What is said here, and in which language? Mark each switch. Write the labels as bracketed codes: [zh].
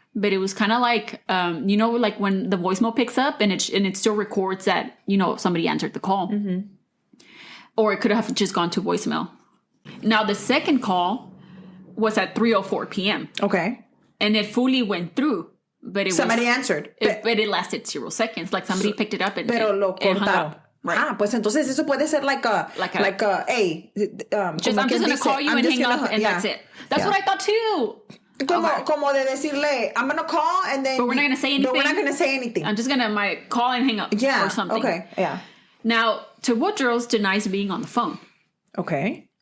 [en] But it was kind of like, like when the voicemail picks up and it still records that, somebody answered the call. Or it could have just gone to voicemail. Now, the second call was at 3:04 p.m. Okay. And it fully went through. But somebody answered. But it lasted 0 seconds. Like somebody picked it up and hung up. Right. [es] Pues entonces eso puede ser [en] like a hey. I'm just going to call you and hang up and that's it. That's what I thought too. Como de decirle, I'm going to call and then. But we're not going to say anything. But we're not going to say anything. I'm just going to call and hang up or something. Okay. Yeah. Now, Woodrow's denies being on the phone. Okay.